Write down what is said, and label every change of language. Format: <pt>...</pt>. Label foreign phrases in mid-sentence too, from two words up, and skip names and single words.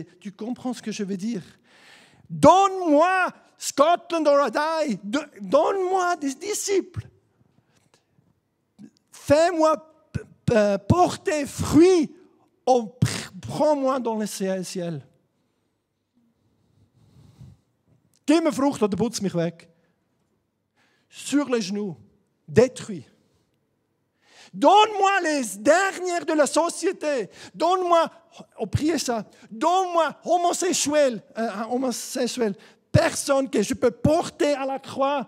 <fr>Tu comprends ce que je veux dire? Donne-moi Scotland</fr> <en>or I die.</en> <fr>Donne-moi des disciples. Fais-moi porter fruit. Prends-moi dans le ciel.</fr> <de>Gib mir Frucht oder putz mich weg.</de> <fr>Sur les genoux, détruit. Donne-moi les dernières de la société. Donne-moi, priez ça. Donne-moi homosexuel, personne que je peux porter à la croix.</fr>